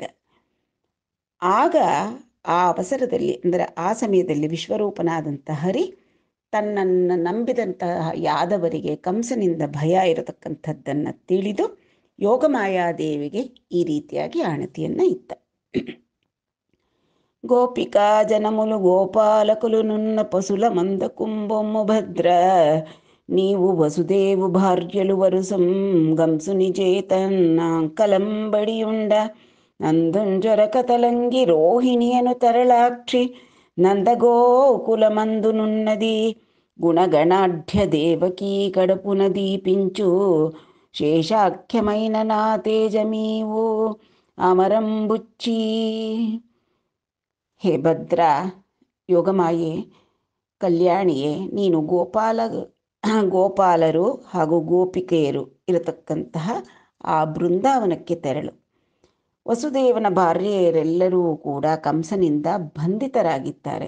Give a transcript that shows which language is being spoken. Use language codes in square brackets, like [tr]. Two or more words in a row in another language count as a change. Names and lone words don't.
[kn] ಆಗ ಆ ಅವಸರದಲ್ಲಿ, ಅಂದರೆ ಆ ಸಮಯದಲ್ಲಿ ವಿಶ್ವರೂಪನಾದಂತಹ ಹರಿ ತನ್ನನ್ನು ನಂಬಿದಂತಹ ಯಾದವರಿಗೆ ಕಂಸನಿಂದ ಭಯ ಇರತಕ್ಕಂಥದ್ದನ್ನು ತಿಳಿದು ಯೋಗಮಾಯಾದೇವಿಗೆ ಈ ರೀತಿಯಾಗಿ ಆಣತಿಯನ್ನು ಇತ್ತ. [te] గోపికా జనములు గోపాలకులు నున్న పశుల మంద కుంభము భద్ర నీవు వసుదేవు భార్యలు వరుసం గంసుని చేతన్నాంకలంబడియుండ నందుంజొరక తలంగి రోహిణియను తరళాక్షి నందగోకులమందునున్నది గుణగణాఢ్య దేవకీ కడపున దీపించు శేషాఖ్యమైన నా తేజమీవు ಅಮರಂಬುಚ್ಚಿ. [kn] ಹೇ ಭದ್ರ, ಯೋಗಮಾಯೆ, ಕಲ್ಯಾಣಿಯೇ, ನೀನು ಗೋಪಾಲರು ಹಾಗೂ ಗೋಪಿಕೆಯರು ಇರತಕ್ಕಂತಹ ಆ ಬೃಂದಾವನಕ್ಕೆ ತೆರಳು. ವಸುದೇವನ ಭಾರ್ಯೆಯರೆಲ್ಲರೂ ಕೂಡ ಕಂಸನಿಂದ ಬಂಧಿತರಾಗಿದ್ದಾರೆ.